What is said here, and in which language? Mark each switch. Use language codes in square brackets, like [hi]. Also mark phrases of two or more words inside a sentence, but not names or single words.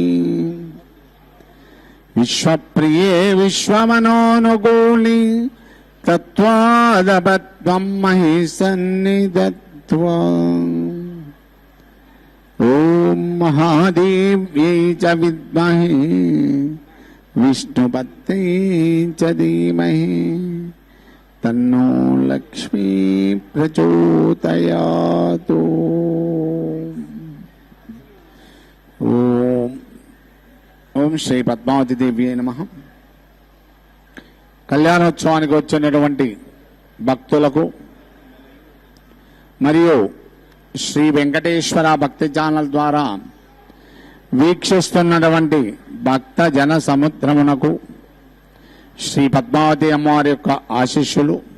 [sa] विश्वप्रिये विश्वमनोनुकूली तत्त्वादपद्मं महि सन्निधत्वा ॐ महादेव्यै च विद्महे विष्णुपत्न्यै च धीमहि तन्नो लक्ष्मी प्रचोदयातु। ఓం శ్రీ పద్మావతి దేవి నమః. [te] కళ్యాణోత్సవానికి వచ్చినటువంటి భక్తులకు మరియు శ్రీ వెంకటేశ్వర భక్తి ఛానల్ ద్వారా వీక్షిస్తున్నటువంటి భక్త జన సముద్రమునకు శ్రీ పద్మావతి అమ్మవారి యొక్క ఆశీస్సులు.